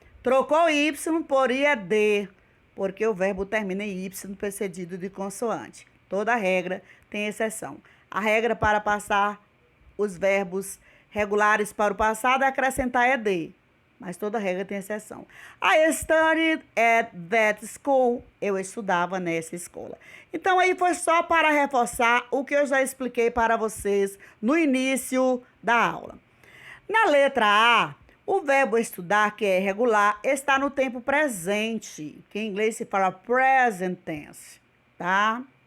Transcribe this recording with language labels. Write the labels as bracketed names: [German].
[Portuguese] Trocou Y por IED, porque o verbo termina em Y precedido de consoante. Toda regra tem exceção. A regra para passar os verbos regulares para o passado é acrescentar ED. Mas toda regra tem exceção. [English] I studied at that school. [Portuguese] Eu estudava nessa escola. Então, aí foi só para reforçar o que eu já expliquei para vocês no início da aula. Na letra A, o verbo estudar, que é regular, está no tempo presente, que em inglês se fala [English] present tense, [Portuguese] tá?